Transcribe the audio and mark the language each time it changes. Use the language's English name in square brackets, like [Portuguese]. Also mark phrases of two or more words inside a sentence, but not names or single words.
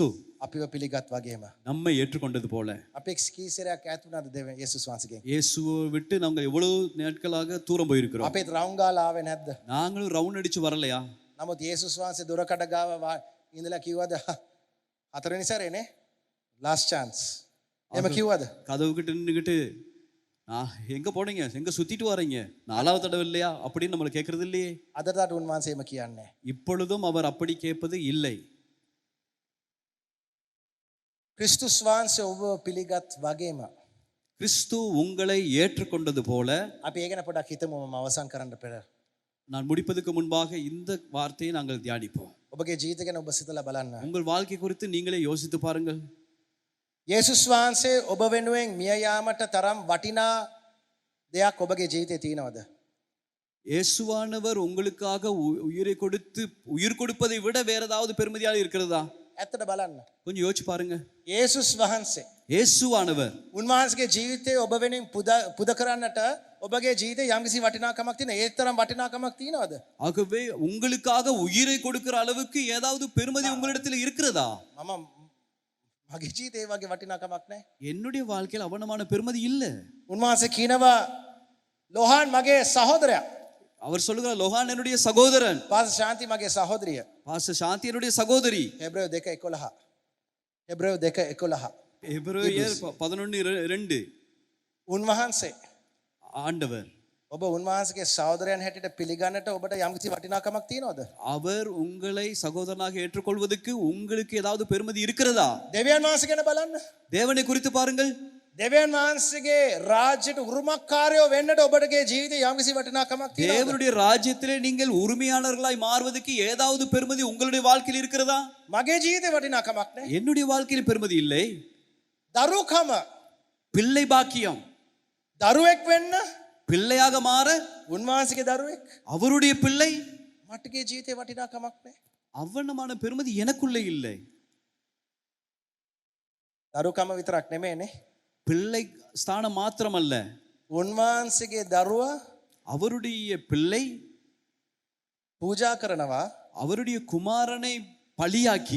[Sinhala] අපිව පිළිගත් වගේම [Tamil] நம்மை ஏற்றுக்கொண்டது போல [Sinhala] අපි කීසරයක් ඈත් වුණාද දෙවියන් යේසුස් වහන්සේගෙන්? [Tamil] இயேசுவை விட்டு நாங்கள் எவ்வளவு நாட்களாக தூரம் போயிருக்கிறோம். [Sinhala] අපේ රවුම් ගාලා ආවේ නැද්ද? [Tamil] நாங்களும் ரவுண்ட் அடிச்சு வரலையா? [Sinhala] නමුත් යේසුස් වහන්සේ දොරකඩ ගාව ඉඳලා කිව්වද හතරවෙනි සැරේනේ [English] last chance. [Sinhala] එහෙම කිව්වද? [Tamil] கதவு கிட்ட நின்னுகிட்டு எங்க போனீங்க, எங்க சுத்திட்டு வரீங்க, 4வது தடவை இல்லையா அப்படின்னு நம்மளை கேட்கறது இல்லையே. [Sinhala] අදටත් උන්වහන්සේ එහෙම කියන්නේ. [Tamil] இப்பொழுதும் அவர் அப்படி கேட்பது இல்லை. [Sinhala] ක්‍රිස්තුස් වහන්සේ ඔබ පිළිගත් වගේම [Tamil] கிறிஸ்து உங்களை ஏற்றுக்கொண்டது போல. [Sinhala] අපි ඒ ගැන පොඩ්ඩක් හිතමු මම අවසන් කරන්න පෙර. [Tamil] நான் முடிப்பதற்கு முன்பாக இந்த வார்த்தையை நாங்கள் தியானிப்போம். [Sinhala] ඔබගේ ජීවිතය ගැන ඔබ සිතලා බලන්න. [Tamil] உங்கள் வாழ்க்கை குறித்து நீங்களே யோசித்து பாருங்கள். [Sinhala] යේසුස් වහන්සේ ඔබ වෙනුවෙන් මිය යාමට තරම් වටිනා දෙයක් ඔබගේ ජීවිතේ තියෙනවද? [Tamil] இயேசுவானவர் உங்களுக்காக உயிரை கொடுத்து உயிர் கொடுப்பதை விட வேற ஏதாவது பெருமதியாக இருக்கிறதா? [Sinhala] ඇත්තට බලන්න. [Tamil] கொஞ்சம் யோசிச்சு பாருங்க. [Sinhala] යේසුස් වහන්සේ [Tamil] இயேசுவானவர் [Sinhala] උන්වහන්සේගේ ජීවිතේ ඔබ වෙනුවෙන් පුද කරන්නට ඔබගේ ජීවිතේ යම්කිසි වටිනාකමක් තියෙන. ඒ තරම් වටිනාකමක් තියෙනවද? [Tamil] ஆகவே உங்களுக்காக உயிரை கொடுக்கிற அளவுக்கு ஏதாவது பெருமதி உங்களிடத்தில் இருக்கிறதா? [Sinhala] මම මගේ ජීවිතේ ඒ වගේ වටිනාකමක් නැහැ. [Tamil] என்னுடைய வாழ்க்கையில் அவனமான பெருமதி இல்ல. [Sinhala] උන්වහන්සේ කියනවා ලෝහාන් මගේ සහෝදරයා. [Tamil] அவர் சொல்லுகிறார் லோகான் என்னுடைய சகோதரன், [Sinhala] පාස ශාන්ති මගේ සහෝදරිය. [Tamil] பாஸ்டர் சாந்தி என்னுடைய சகோதரி. [Sinhala] හෙබ්‍රේව 2:11. හෙබ්‍රේව 2:11. [Tamil] எபிரேயர் 11:2. [Sinhala] උන්වහන්සේ [Tamil] ஆண்டவர் [Sinhala] ඔබ උන්වහන්සේගේ සහෝදරයන් හැටියට පිළිගන්නට ඔබට යම්කිසි වටිනාකමක් තියෙනවද? [Tamil] அவர் உங்களை சகோதரனாக ஏற்றுக்கொள்வதற்கு உங்களுக்கு ஏதாவது பெருமதி இருக்கிறதா? [Sinhala] දෙවියන් වහන්සේ ගැන බලන්න. [Tamil] தேவனை குறித்து பாருங்கள். [Sinhala] දෙවියන් වහන්සේගේ රාජ්‍යයට උරුමකාරයෝ වෙන්නට ඔබටගේ ජීවිතේ යම්කිසි වටිනාකමක් තියෙනවද? [Tamil] தேவனுடைய ராஜ்யத்திலே நீங்கள் உரிமையாளர்களாய் மாறுவதற்கு ஏதாவது பெருமதி உங்களுடைய வாழ்க்கையில் இருக்கிறதா? [Sinhala] මගේ ජීවිතේ වටිනාකමක් නැහැ. [Tamil] என்னுடைய வாழ்க்கையில் பெருமதி இல்லை. [Sinhala] දරුකම [Tamil] பிள்ளை பாக்கியம், [Sinhala] දරුවෙක් වෙන්න [Tamil] பிள்ளையாக மாற [Sinhala] උන්වහන්සේගේ දරුවෙක් [Tamil] அவருடைய பிள்ளை, [Sinhala] මටගේ ජීවිතේ වටිනාකමක් නැහැ. [Tamil] அவ்வளமான பெருமதி எனக்குள்ளே இல்லை. [Sinhala] දරුකම විතරක් නෙමෙයිනේ. [Tamil] பிள்ளை ஸ்தானம் மாத்திரமல்ல, [Sinhala] උන්වහන්සේගේ දරුවා [Tamil] அவருடைய பிள்ளை [Sinhala] පූජා කරනවා [Tamil] அவருடைய குமாரனை பலியாக்கி